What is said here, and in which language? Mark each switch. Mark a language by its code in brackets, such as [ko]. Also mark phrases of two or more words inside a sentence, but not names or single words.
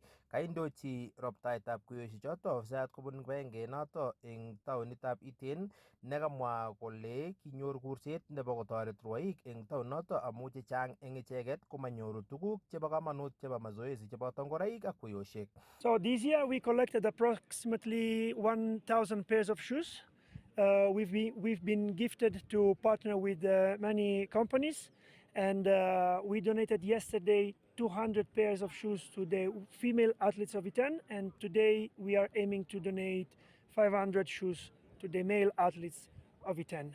[kln] Kaindochi roptaetab kuyosiek choto ofisayat kobun kibagengeit noto eng taonitab Iten nekamwa kole kinyor kurset nebo kotoret rwoik eng taon noto amu chechang eng icheket komanyoru tuguk chebo kamanut chebo mazoezi cheboto ngoroik ak kuyosiek. [en] So this year we collected approximately 1,000 pairs of shoes. We've been gifted to partner with many companies, and we donated yesterday 200 pairs of shoes to the female athletes of Iten, and today we are aiming to donate 500 shoes to the male athletes of Iten.